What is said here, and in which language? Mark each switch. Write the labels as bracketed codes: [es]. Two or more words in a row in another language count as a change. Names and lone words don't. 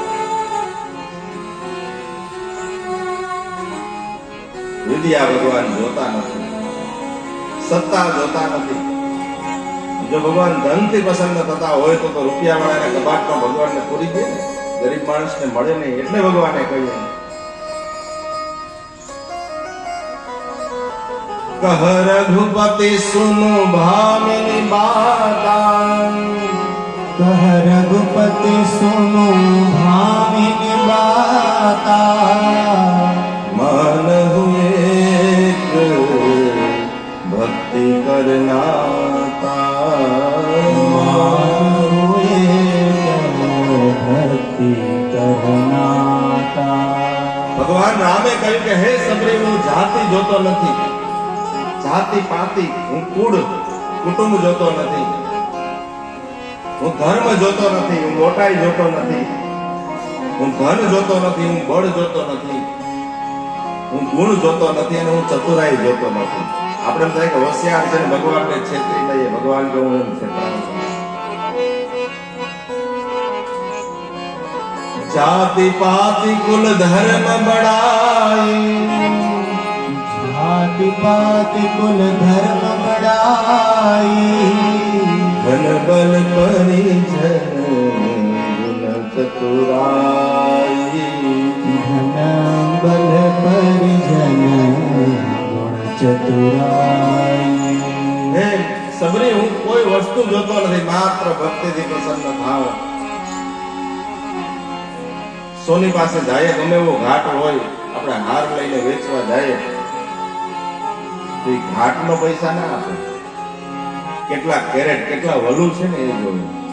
[gu] વિદ્યા ભગવાન જોતા નથી, સત્તા જોતા નથી. જો ભગવાન ધનથી પ્રસન્ન થતા હોય તો રૂપિયા વાળાના કબાટમાં ભગવાનને પૂરી દે ને, ગરીબ માણસને મળે નહીં. એટલે ભગવાને કહ્યું, [hi] कह रघुपति सुनु भामिनी बाता, कह रघुपति सुनो भामिनी बाता. मान हुए भक्ति करनाता, मान हुए भक्ति करनाता. [gu] भगवान ભગવાન રામે કહ્યું કે હે સબરી, હું જાતિ જોતો નથી, જાતિ પાતિ, હું કુટુંબ જોતો નથી, હું ધર્મ જોતો નથી, હું મોટાઈ જોતો નથી, હું ધન જોતો નથી, હું બળ જોતો નથી, હું ગુણ જોતો નથી અને હું ચતુરાઈ જોતો નથી. આપણે એમ થાય કે હોશિયાર છે ને ભગવાનને છેતરી લઈએ, ભગવાન કે હું એમ છેતરાઉં છું. [hi] जाति पाति कुल धर्म बड़ाई, जाति पाति कुल धर्म बढ़ाई, धन बल परिजन गुण चतुराई. धन बल परिजन गुण चतुराई. [gu] હે સબરી, હું કોઈ વસ્તુ જોતો નથી, માત્ર ભક્તિથી પ્રસન્ન થાવ. સોની પાસે જાય, ગમે એવો ઘાટ હોય, આપણે હાર લઈને વેચવા જાય તો એ ઘાટનો પૈસા ના આપે, કેટલા કેરેટ કેટલા વલુ છે ને એ જોયું.